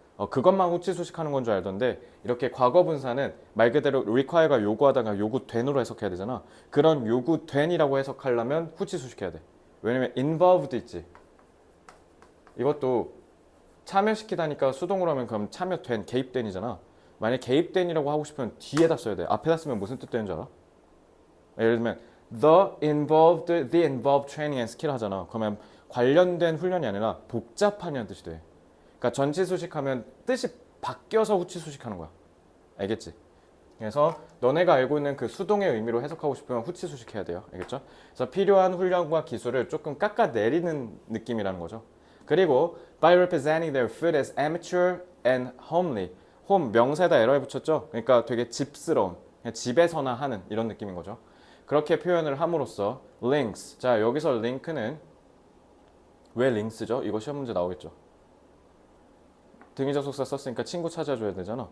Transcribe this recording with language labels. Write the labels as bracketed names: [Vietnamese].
[Korean] 그것만 후치 수식하는 건 줄 알던데 이렇게 과거 분사는 말 그대로 require가 요구하다가 요구된으로 해석해야 되잖아. 그런 요구된이라고 해석하려면 후치 수식해야 돼. 왜냐면 involved 있지. 이것도 참여시키다니까 수동으로 하면 그럼 참여된, 개입된이잖아. 만약 개입된이라고 하고 싶으면 뒤에다 써야 돼. 앞에다 쓰면 무슨 뜻 되는 줄 알아? 예를 들면 [English] the involved training and skill [Korean] 하잖아. 그러면 관련된 훈련이 아니라 복잡한이라는 뜻이 돼. 그러니까 전치 수식하면 뜻이 바뀌어서 후치 수식하는 거야. 알겠지? 그래서 너네가 알고 있는 그 수동의 의미로 해석하고 싶으면 후치 수식해야 돼요. 알겠죠? 그래서 필요한 훈련과 기술을 조금 깎아내리는 느낌이라는 거죠. [English] 그리고 by representing their food as amateur and homely. [Korean] home 명사에다 에러에 붙였죠? 그러니까 되게 집스러운, 그냥 집에서나 하는 이런 느낌인 거죠. 그렇게 표현을 함으로써 links. 자, 여기서 링크는 왜 links죠? 이거 시험 문제 나오겠죠. 등위접속사 썼으니까 친구 찾아줘야 되잖아.